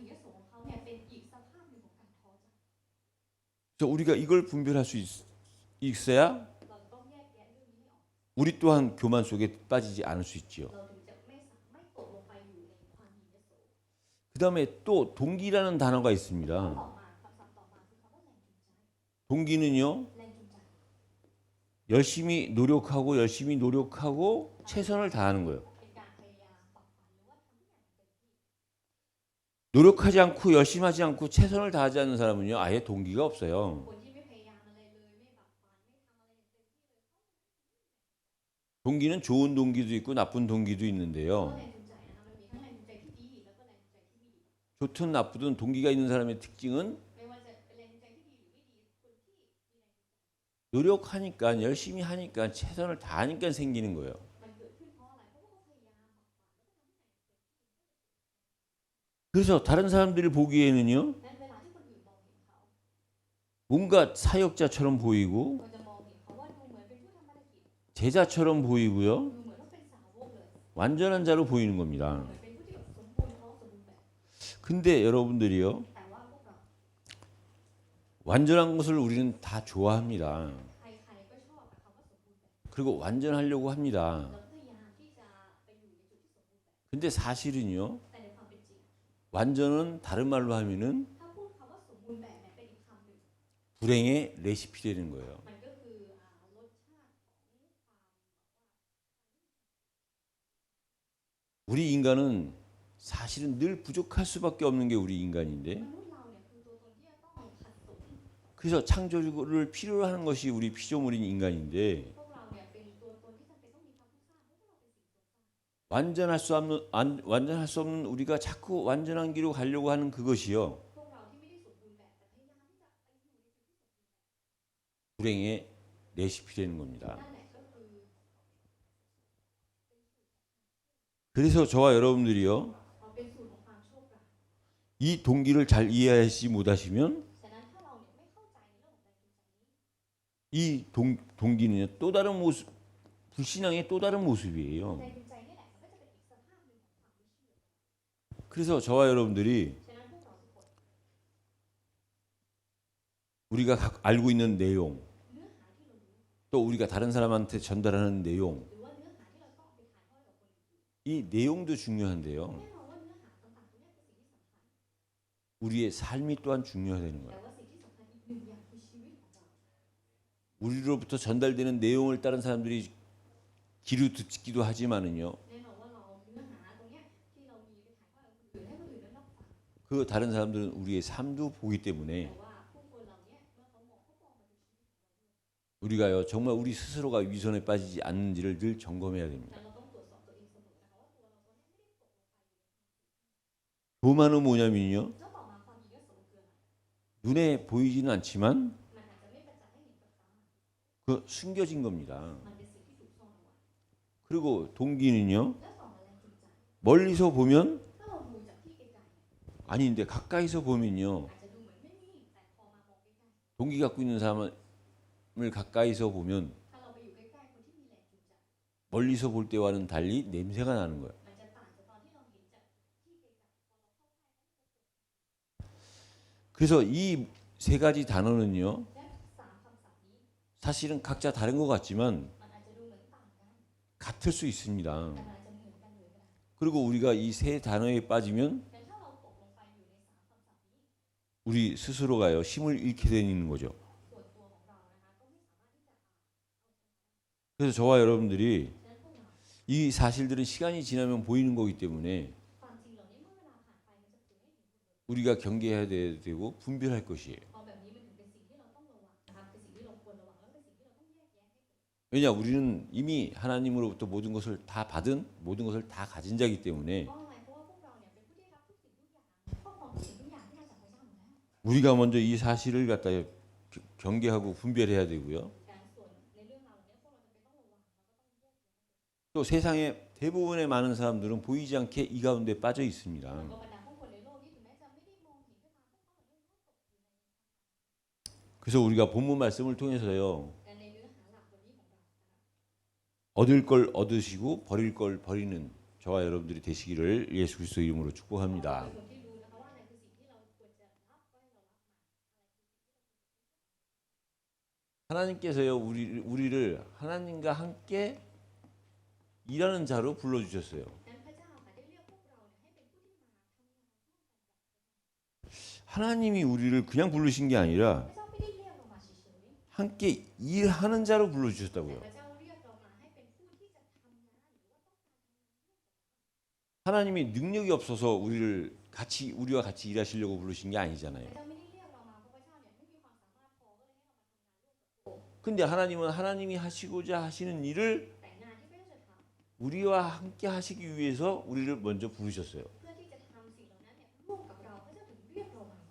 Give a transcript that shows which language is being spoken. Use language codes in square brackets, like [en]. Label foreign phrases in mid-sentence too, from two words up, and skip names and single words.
[ko] 그래서 우리가 이걸 분별할 수 있어야 우리 또한 교만 속에 빠지지 않을 수 있지요. 그 그다음에 또 동기라는 단어가 [th] ต่อ [ko] 있습니다. [th] มาคำศัพท์ต่อมาคือคำว่าแรงจูงใจ [ko] 동기는요. [th] แรงจูงใจ [ko] 열심히 노력하고 최선을 다하는 거예요. [th] เป็นการพยายามฝักใฝ่หรือว่าทำทุกอย่างอย่างเต็มที่ [ko] 노력하지 않고 열심히 하지 않고 최선을 다하지 않는 사람은요. 아예 동기가 없어요. [th] คนที่ไม่พยายามอะไรเลยไม่ฝักใฝ่ไม่ทำอะไรอย่างเต็มที่เลย [ko] 동기는 좋은 동기도 있고 나쁜 동기도 [th] เพราะ [ko] 있는데요. [th] แรงจูงใจนะคะมันมีทั้งแรงจูงใจที่ดีแล้วก็แรงจูงใจที่ไม่ดี [ko] 좋든 나쁘든 동기가 있는 사람의 특징은 [th] ไม่ว่าจะเป็นแรงจูงใจที่ดีหรือไม่ดีคนที่มีแรงจูงใจ [ko] 노력하니까 열심히 하니까 최선을 다하니까 생기는 거예요. [th] มันเกิดขึ้นเพราะอะไรเพราะว่าเขาพยายามฝักใฝ่แล้วก็ทำทุกอย่างอย่างเต็มที่ [ko] 그래서 다른 사람들이 보기에는요. [th] นั้นเวลาที่คนอื่นมองเห็นเขา [ko] 뭔가 사역자처럼 보이고 [th] เราจะมองเห็นเขาว่าดูเหมือนเป็นผู้ทำภารกิจ [ko] 제자처럼 보이고요. [th] ดูเหมือนว่าเป็นสาวกเลย [ko] 완전한 자로 보이는 겁니다. [th] เหมือนเป็นผู้ที่สมบูรณ์ท้องสมบูรณ์แบบ [ko] 근데 여러분들이요. [th] แต่ว่าพวกเรา [ko] 완전한 것을 우리는 다 좋아합니다. [th] ใครๆก็ชอบกับคำว่าสมบูรณ์แบบ [ko] 그리고 완전하려고 합니다. [th] เราพยายามที่จะไปอยู่ในจุดที่สมบูรณ์แบบ [ko] 근데 사실은요. [th] แต่ในความเป็นจริง [ko] 완전은 다른 말로 하면은 [th] ถ้าพูดคำว่าสมบูรณ์แบบเนี่ยเป็นอีกคำหนึ่ง [ko] 불행의 레시피 되는 거예요. [th] มันก็คือรสชาติของความ [ko] 우리 인간은 사실은 늘 부족할 수밖에 없는 게 우리 인간인데 [th] มนุษย์เราเนี่ยคือตัวตนที่จะต้องขัดสน [ko] 그래서 창조를 필요로 하는 것이 우리 피조물인 인간인데 [th] พวกเราเนี่ยเป็นตัวตนที่จำเป็นต้องมีความทุกข์สร้างเพราะพวกเราเป็นสิ่งทรงสร้าง [ko] 완전할 수 없는 우리가 자꾸 완전한 길로 가려고 하는 그것이요. [th] พวกเราที่ไม่ได้สมบูรณ์แบบแต่พยายามที่จะไปอยู่ในจุดที่สมบูรณ์แบบ [ko] 불행의 레시피 되는 겁니다. [th] นั่นแหละก็คือ [ko] 그래서 저와 여러분들이요. [th] เป็นสูตรของความโชคร้าย [ko] 이 동기를 잘 이해하지 못하시면 [th] ฉะนั้นถ้าเราเนี่ยไม่เข้าใจในเรื่องของแรงจูงใจนี้ [ko] 이 동기는 또 다른 모습, 불신앙의 또 다른 모습이에요. [th] แรงจูงใจนี่แหละมันก็จะเป็นอีกสภาพหนึ่งของความไม่เชื่อ [ko] 그래서 저와 여러분들이 [th] ฉะนั้นพวกเราทุกคน [ko] 우리가 알고 있는 내용, [th] เนื้อหาที่เรารู้ [ko] 또 우리가 다른 사람한테 전달하는 내용, [th] หรือว่าเนื้อหาที่เราต้องไปถ่ายทอดกับคนอื่น [ko] 이 내용도 중요한데요. [th] แน่นอนว่าเนื้อหาต่างๆตรงนี้เป็นสิ่งที่สำคัญ [ko] 우리의 삶이 또한 중요하다는 [th] แต่ [ko] 거예요. [th] ว่าสิ่งที่สำคัญอีกหนึ่งอย่างคือชีวิตของเรา [ko] 우리로부터 전달되는 내용을 다른 사람들이 귀로 듣기도 하지만은요. [th] แน่นอนว่าเราเนื้อหาตรงเนี้ยที่เรามีไปถ่ายทอดกับคนอื่นให้คนอื่นได้รับฟัง [ko] 그 다른 사람들은 우리의 삶도 보기 [th] แต่ [ko] 때문에 [th] ว่าผู้คนเหล่านี้เมื่อเขามองเขามองมาดูชีวิตของเราด้วย [ko] 우리가요 정말 우리 스스로가 위선에 빠지지 않는지를 늘 점검해야 [th] แต่ [ko] 됩니다. [th] เราต้องตรวจสอบตัวเองเสมอนะคะว่าตัวเราตอนนี้ไม่ได้ตกลงไปอยู่ใน [ko] 교만은 뭐냐면요. [th] แล้วต่อมาความมียโสคืออะไร [ko] 눈에 보이지는 않지만 [th] มันอาจจะไม่ประจักษ์ให้เห็นกับตา [ko] 그 숨겨진 겁니다. [th] มันเป็นสิ่งที่ถูกซ่อนเอาไว้ [ko] 그리고 동기는요. [th] แล้วต่อมาแรงจูงใจ [ko] 멀리서 보면 [th] ถ้าเราดูจากที่ไกลๆเนี่ย [ko] 아닌데 가까이서 보면요. [th] อาจจะดูเหมือนไม่มีแต่พอมามองใกล้ [ko] 동기 갖고 있는 사람을 가까이서 보면 [th] ๆถ้าเราไปอยู่ใกล้ๆคนที่มีแรงจูงใจ [ko] 멀리서 볼 때와는 달리 냄새가 나는 거예요. [th] มันจะต่างจากตอนที่เราเห็นจากที่ไกลๆ [ko] 그래서 이 세 가지 단어는요. [th] และสามคำศัพท์นี้ [ko] 사실은 각자 다른 것 같지만 [th] มันอาจจะดูเหมือนต่างกัน [ko] 같을 수 있습니다. [th] แต่มันอาจจะเหมือนกันเลยก็ได้ [ko] 그리고 우리가 이 세 단어에 빠지면 [th] แต่ถ้าเราตกลงไปอยู่ในสามคำศัพท์นี้ [ko] 우리 스스로가요 힘을 잃게 되는 거죠. [th] ส่วนตัวของเรานะคะก็ไม่สามารถที่จะ [ko] 그래서 저와 여러분들이 [th] ฉะนั้นพวกเรา [ko] 이 사실들은 시간이 지나면 보이는 거기 때문에 [th] ความจริงเหล่านี้เมื่อเวลาผ่านไปมันจะเผยให้เห็นหมดเลย [ko] 우리가 경계해야 되고 분별할 것이에요. [th] พอแบบนี้มันถึงเป็นสิ่งที่เราต้องระวังนะคะเป็นสิ่งที่เราควรระวังแล้วก็เป็นสิ่งที่เราต้องแยกแยะให้เกิด [ko] 왜냐 우리는 이미 하나님으로부터 모든 것을 다 받은 모든 것을 다 가진 자이기 때문에 [th] เพราะอะไรเพราะว่าพวกเราเนี่ยเป็นผู้ที่ได้รับทุกสิ่งทุกอย่างครอบครองทุกสิ่งทุกอย่างที่มาจากพระเจ้าหมดแล้ว [ko] 우리가 먼저 이 사실을 갖다 경계하고 분별해야 되고요. [th] การส่วนในเรื่องราวเหล่านี้พวกเราจะเป็นต้องระวังแล้วก็ต้องแยกแยะ [ko] 또 세상의 대부분의 많은 사람들은 보이지 않게 이 가운데 빠져 있습니다. [th] แล้วก็บรรดาผู้คนในโลกนี้ถึงแม้จะไม่ได้มองเห็นก็ตามพวกเขาเหล่านี้ก็ตกอยู่ใน [ko] 그래서 우리가 본문 말씀을 통해서요. [th] แต่ในเนื้อหาหลักวันนี้ของเรานะคะ [ko] 얻을 걸 얻으시고 버릴 걸 버리는 저와 여러분들이 되시기를 예수 그리스도 이름으로 [th] เป็น [ko] 축복합니다. [th] คนที่รู้นะคะว่าอะไรคือสิ่งที่เราควรจะรับก็ให้เรารับมา [ko] 하나님께서요 우리를 하나님과 함께 일하는 자로 불러주셨어요. [th] นั้นพระเจ้าค่ะได้เรียกพวกเราเนี่ยให้เป็นผู้ที่มาทำงานร่วมกัน [ko] 하나님이 우리를 그냥 부르신 게 아니라 [th] พระเจ้าไม่ได้เรียกเรามาเฉย [ko] 함께 일하는 자로 [th] ๆแต่ [ko] 불러주셨다고요. [th] พระเจ้าเรียกเรามาให้เป็นผู้ที่จะทำงานหรือว่าต้องการ [ko] 하나님이 능력이 없어서 우리와 같이 일하시려고 부르신 게 [th] พ [ko] 아니잖아요. [th] ระเจ้าไม่ได้เรียกเรามาเพราะพระเจ้าเนี่ยไม่มีความสามารถพอก็เลยให้เรามาทำงานร่วมกับพระองค์ [ko] 근데 하나님은 하나님이 하시고자 하시는 일을 [th] แต่งานที่พระเจ้าจะทำ [ko] 우리와 함께 하시기 위해서 우리를 먼저 부르셨어요. [th] เพื่อที่จะทำสิ่งเหล่านั้นเนี่ยร่วมกับเราพระเจ้าถึงเรียกเรามาก่อน